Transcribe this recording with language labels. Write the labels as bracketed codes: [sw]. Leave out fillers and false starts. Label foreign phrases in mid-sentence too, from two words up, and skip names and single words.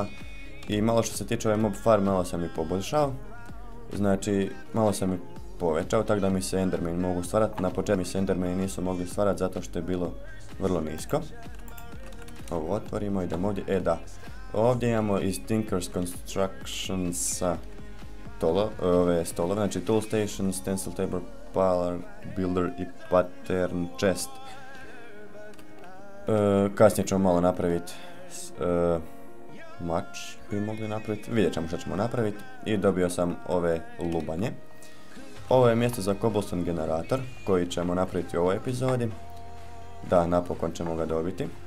[hr] I malo što se tiče ove mob farme, malo sam ih poboljšao, znači malo sam ih povećao tako da mi se endermani mogu stvarati. Na početku mi se endermani nisu mogli stvarati zato što je bilo vrlo nisko. Ovo otvorimo, idemo ovdje, da. Ovdje imamo iz Tinker's Constructionsa ove stolove, znači Tool Station, Stencil Table, Parlor Builder i Pattern Chest. Kasnije ćemo malo napraviti mač bi mogli napraviti, vidjet ćemo što ćemo napraviti. I dobio sam ove lubanje. Ovo je mjesto za [en] cobblestone generator [hr] koji ćemo napraviti u ovoj epizodi. Da, napokon ćemo ga dobiti.